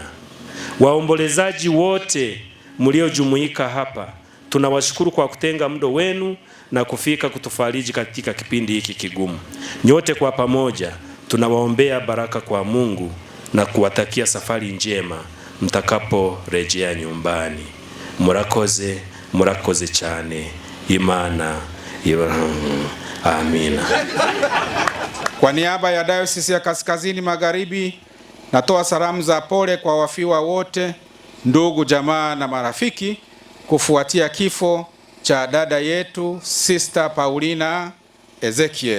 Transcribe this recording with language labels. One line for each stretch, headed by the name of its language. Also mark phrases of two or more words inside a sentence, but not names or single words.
Swahili: Waombolezaji wote mliojumuika hapa, tunawashukuru kwa kutenga muda wenu na kufika kutufariji katika kipindi hiki kigumu. Nyote kwa pamoja tunawaombea baraka kwa Mungu na kuwatakia safari njema mtakaporejea nyumbani.
Kinyarwanda: Murakoze cyane. Imana amina.
Swahili: Kwa niaba ya Diocese ya Kaskazini Magharibi, natoa salamu za pole kwa wafiwa wote, ndugu, jamaa na marafiki kufuatia kifo cha dada yetu Sister Paulina Ezekiel.